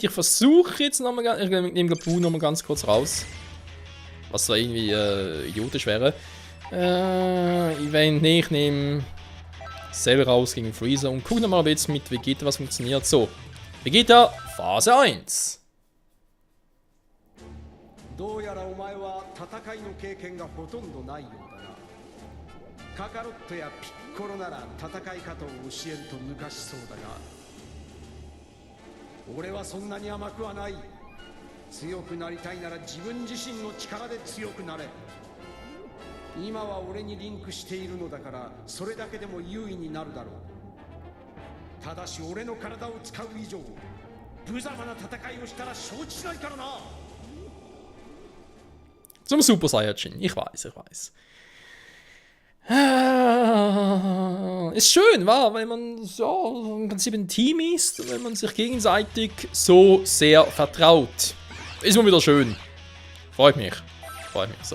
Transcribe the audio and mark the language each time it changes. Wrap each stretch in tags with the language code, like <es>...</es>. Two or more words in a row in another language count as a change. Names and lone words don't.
<de>Ich versuche jetzt nochmal, ich nehme Gabu nochmal ganz kurz raus. Was zwar irgendwie idiotisch wäre. Event, nee, ich nehme Cell raus gegen Freezer und gucken mal, ob jetzt mit Vegeta was funktioniert. So, Vegeta, Phase 1.</de> <ja>どうやらお前は戦いの経験がほとんどないようだな。カカロットやピッコロなら戦い方を教えると抜かしそうだが、俺はそんなに甘くはない。強くなりたいなら自分自身の力で強くなれ。今は俺にリンクしているのだから、それだけでも優位になるだろう。ただし俺の体を使う以上、無様な戦いをしたら承知しないからな。</ja> <de>Zum Super Saiyajin. Ich weiß. Ist schön, wa? Wenn man so im Prinzip ein Team ist und wenn man sich gegenseitig so sehr vertraut. Ist mal wieder schön. Freut mich so.</de>